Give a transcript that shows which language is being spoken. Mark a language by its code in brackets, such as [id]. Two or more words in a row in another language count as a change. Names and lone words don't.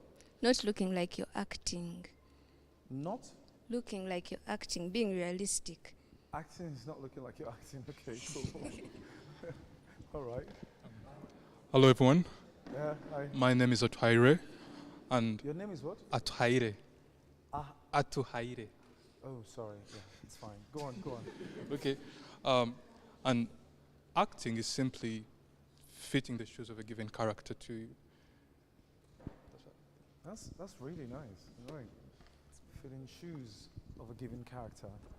[en] Not looking like you're acting. Not? Looking like you're acting, being realistic. Acting is not looking like you're acting. Okay, cool. All right. Hello, everyone. Yeah, hi. My name is Atuhaire, and Your name is what? Atuhaire. Ah. Atuhaire. Oh, sorry. Yeah, it's fine. Go on, go on. Okay. And acting is simply fitting the shoes of a given character to you. That's really nice. Right. Fitting shoes of a given character.